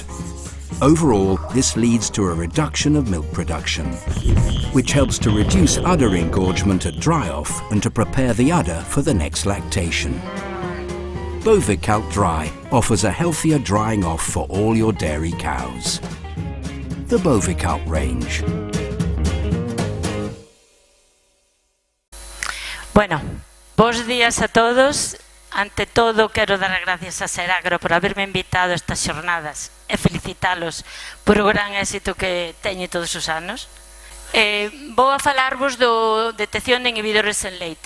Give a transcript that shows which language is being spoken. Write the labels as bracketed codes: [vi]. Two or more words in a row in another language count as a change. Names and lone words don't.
[en] Overall, this leads to a reduction of milk production, which helps to reduce udder engorgement at dry-off and to prepare the udder for the next lactation. Bovicalc Dry offers a healthier drying off for all your dairy cows. The Bovicalc range. [gl] Bueno, bons días a todos. Ante todo, quero dar as gracias a Seragro por haberme invitado a estas xornadas e felicitalos por o gran éxito que teñe todos os anos. Vou a falarvos do detección de inhibidores en leite.